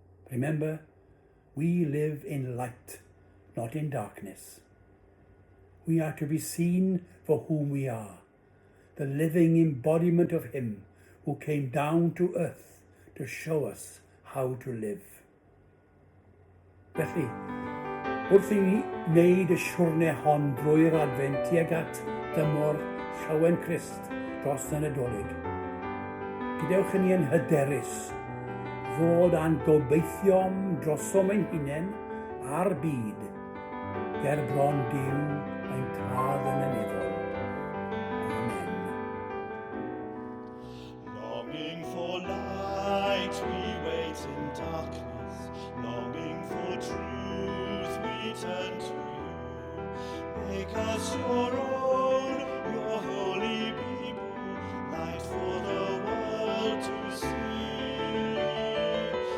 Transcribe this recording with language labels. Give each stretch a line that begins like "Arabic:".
English: Remember, we live in light, not in darkness. We are to be seen for whom we are, the living embodiment of Him who came down to earth to show us how to live.
Welsh: Felly, wrth i ni wneud y siwrne hon drwy'r Advent tuag at dymor Llawen Crist dros y Nadolig, gadewch i ni yn hyderus fod a'n gobeithio'n drosom ein hunain a'r byd ger bron Duw ein tad yn ynyddol.
English: Amen. Longing for light, we wait in darkness. Longing for truth, we turn to you. Make us your own, your holy people, light for the world to see.